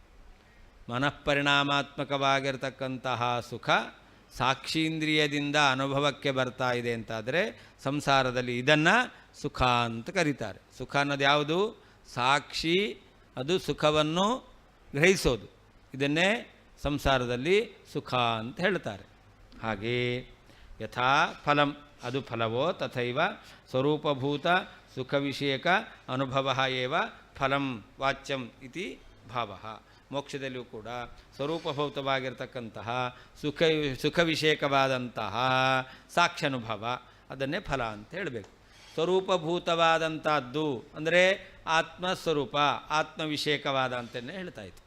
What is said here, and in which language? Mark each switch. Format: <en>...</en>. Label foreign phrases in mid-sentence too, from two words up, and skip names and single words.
<kn>ಮನಃಪರಿಣಾಮಾತ್ಮಕವಾಗಿರ್ತಕ್ಕಂತಹ ಸುಖ ಸಾಕ್ಷೀಂದ್ರಿಯದಿಂದ ಅನುಭವಕ್ಕೆ ಬರ್ತಾ ಇದೆ ಅಂತಾದರೆ ಸಂಸಾರದಲ್ಲಿ ಇದನ್ನು ಸುಖ ಅಂತ ಕರೀತಾರೆ. ಸುಖ ಅನ್ನೋದು ಯಾವುದು? ಸಾಕ್ಷಿ ಅದು ಸುಖವನ್ನು ಗ್ರಹಿಸೋದು, ಇದನ್ನೇ ಸಂಸಾರದಲ್ಲಿ ಸುಖ ಅಂತ ಹೇಳ್ತಾರೆ.</kn> <sa>ಹಾಗೇ ಯಥಾ ಫಲಂ</sa> <kn>ಅದು ಫಲವೋ</kn> <sa>ತಥೈವ ಸ್ವರೂಪಭೂತ ಸುಖ ವಿಷಯಕ ಅನುಭವ ಏವ ಫಲಂ ವಾಚ್ಯಂ ಇತಿ ಭಾವ.</sa> <kn>ಮೋಕ್ಷದಲ್ಲಿಯೂ ಕೂಡ ಸ್ವರೂಪಭೂತವಾಗಿರ್ತಕ್ಕಂತಹ ಸುಖ ವಿಷಯಕವಾದಂತಹ ಸಾಕ್ಷ್ಯನುಭವ ಅದನ್ನೇ ಫಲ ಅಂತ ಹೇಳಬೇಕು. ಸ್ವರೂಪಭೂತವಾದಂಥದ್ದು ಅಂದರೆ ಆತ್ಮಸ್ವರೂಪ, ಆತ್ಮವಿಷಯಕವಾದ ಅಂತಲೇ ಹೇಳ್ತಾ ಇತ್ತು.</kn>